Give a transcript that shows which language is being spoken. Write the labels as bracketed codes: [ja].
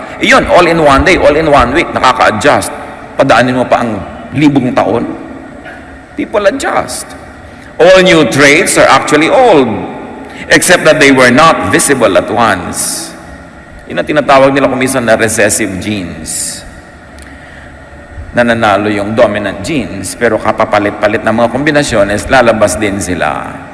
[en] Iyon, all in one day, all in one week, nakaka-adjust. [tl] Padaanin mo pa ang libong taon. [en] People adjust. All new traits are actually old, except that they were not visible at once. [tl] Yun ang tinatawag nila kumisan na recessive genes. Nananalo yung dominant genes, pero kapapalit-palit ng mga kombinasyones, lalabas din sila.